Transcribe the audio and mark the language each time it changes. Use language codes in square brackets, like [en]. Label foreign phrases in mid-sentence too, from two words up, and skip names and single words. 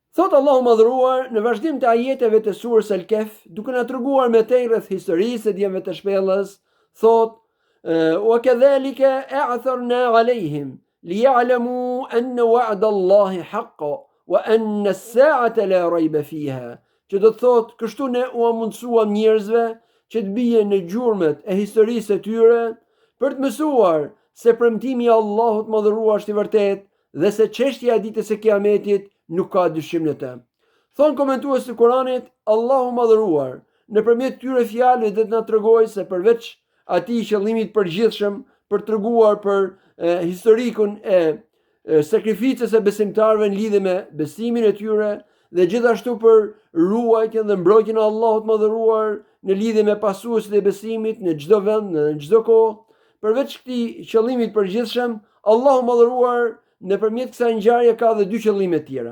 [sq] Thot Allahu madhruar në vazhdim të ajeteve të surës Al-Kahf, duke na treguar me tej rreth historisë së djemve të shpellës, thot: [ar] "وكذلك أعثرنا عليهم ليعلموا أن وعد الله حق وأن الساعة لا ريب فيها." [sq] Që do të thot, kështu ne u mundsuam njerëzve që të bien në gjurmët e historisë së tyre për të mësuar se premtimi i Allahut madhruar është i vërtetë dhe se çështja e ditës së Kiametit nuk ka dyshim në të. Thon komentues të Kuranit, Allahu madhëruar nëpërmjet këtyre fjalëve do të na tregojë se përveç atij qëllimit përgjithshëm për treguar për historikun e sakrificës së besimtarëve në lidhje me besimin e tyre dhe gjithashtu për ruajtjen dhe mbrojtjen e Allahut madhëruar në lidhje me pasuesit e besimit në çdo vend, në çdo kohë, përveç këtij qëllimit përgjithshëm, Allahu madhëruar nëpërmjet kësaj ngjarje ka edhe dy qëllime tjera.